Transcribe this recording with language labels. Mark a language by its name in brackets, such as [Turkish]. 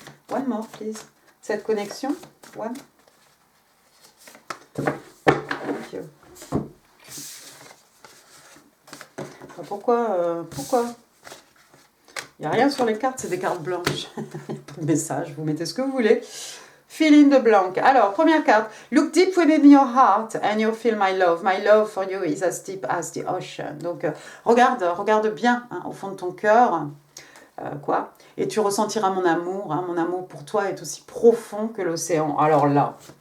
[English] one more, please. [French] Cette connexion. [English] One. Thank you. [French] Pourquoi il n'y a rien sur les cartes, c'est des cartes blanches. Il n'y a pas de message, vous mettez ce que vous voulez. [English] Fill in the blank. [French] Alors, première carte. [English] Look deep within your heart and you'll feel my love. My love for you is as deep as the ocean. [French] Donc, regarde bien hein, au fond de ton cœur. Quoi. Et tu ressentiras mon amour. Hein, mon amour pour toi est aussi profond que l'océan. Alors là.